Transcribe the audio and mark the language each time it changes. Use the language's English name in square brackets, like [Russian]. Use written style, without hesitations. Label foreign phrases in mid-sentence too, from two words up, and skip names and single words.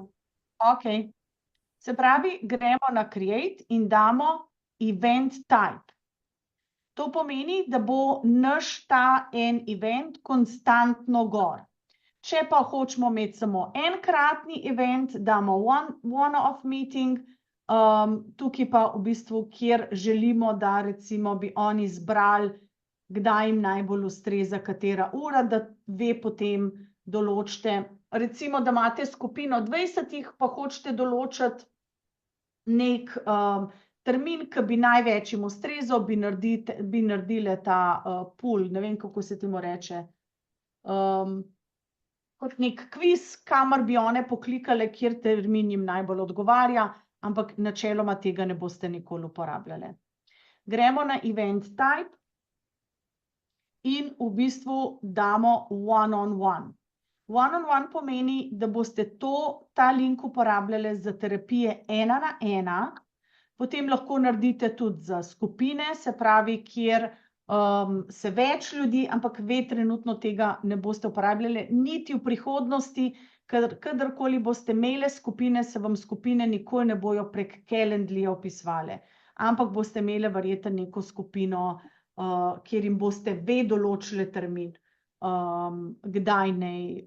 [Slovenian] Ok. Se pravi, gremo na Create in damo [English] Event Type. [Slovenian] To pomeni, da bo naš ta en event konstantno gor. Če pa hočemo imeti samo enkratni event, damo [English] one-off meeting, [Slovenian] tukaj pa v bistvu, kjer želimo, da recimo bi oni izbrali, kdaj jim najbolj ustreza katera ura, da ve potem določite, recimo, da imate skupino 20, pa hočete določiti nek termin, ki bi največ jim ustrezal, bi naredili ta pool, ne vem, kako se temu reče, kot nek kviz, kamor bi one poklikale, kjer termin jim najbolj odgovarja, ampak načeloma tega ne boste nikoli uporabljali. Gremo na [English] Event Type [Slovenian] in v bistvu damo [English] one-on-one. One-on-one [Slovenian] pomeni, da boste ta link uporabljali za terapije 1-na-1, potem lahko naredite tudi za skupine, se pravi, kjer se več ljudi, ampak ve trenutno tega ne boste uporabljali, niti v prihodnosti, kadarkoli boste imeli skupine, se vam skupine nikoli ne bojo prek Calendlyja opisovale, ampak boste imeli verjetno neko skupino, kjer jim boste ve določili termin, kdaj naj